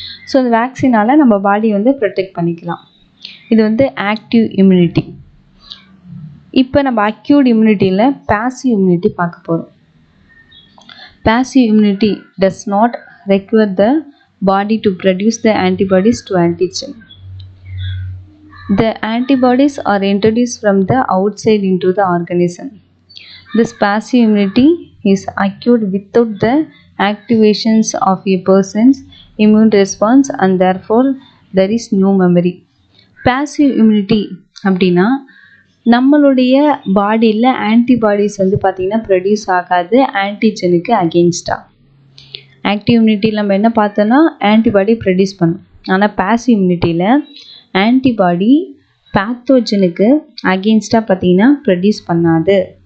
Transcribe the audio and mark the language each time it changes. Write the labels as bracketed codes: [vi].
[ta] So அந்த வேக்சினால் நம்ம பாடி protect பண்ணிக்கலாம். இது ஆக்டிவ் இம்யூனிட்டி. இப்போ நம்ம அக்யூட் இம்யூனிட்டியில் பாசிவ் இம்யூனிட்டி பார்க்க போகிறோம். [en] Passive immunity does not require the body to produce the antibodies to antigen. The antibodies are introduced from the outside into the organism. This passive immunity is acute without the activations of a person's immune response and therefore there is no memory. [ta] Passive immunity அப்படின்னா நம்மளுடைய பாடியில் antibodies பார்த்திங்கன்னா produce ஆகாது ஆன்டிஜனுக்கு அகெயின்ஸ்டாக. Active இம்யூனிட்டியில் நம்ம என்ன பார்த்தோன்னா antibody produce பண்ணும். ஆனால் பாசிவ் இம்யூனிட்டியில் ஆன்டிபாடி பேத்தோஜனுக்கு அகெயின்ஸ்டாக பார்த்திங்கன்னா ப்ரொடியூஸ் பண்ணாது.